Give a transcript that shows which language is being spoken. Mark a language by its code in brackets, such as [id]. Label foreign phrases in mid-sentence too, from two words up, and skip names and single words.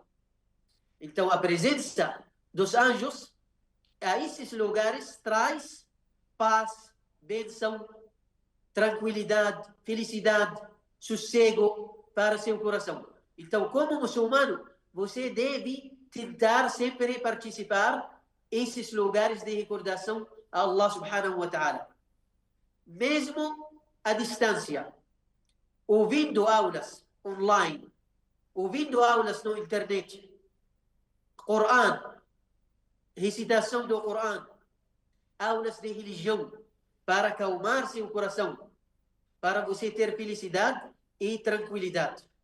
[pt] Então, a presença dos anjos a esses lugares traz paz, bênção, tranquilidade, felicidade, sossego para seu coração. Então, como muçulmano, você deve tentar sempre participar esses lugares de recordação a [ar] الله سبحانه وتعالى. [pt] Mesmo à distância, ouvindo aulas online, ouvindo aulas na internet, Coran, recitação do Coran, aulas de religião, para acalmar seu coração, para você ter felicidade e tranquilidade.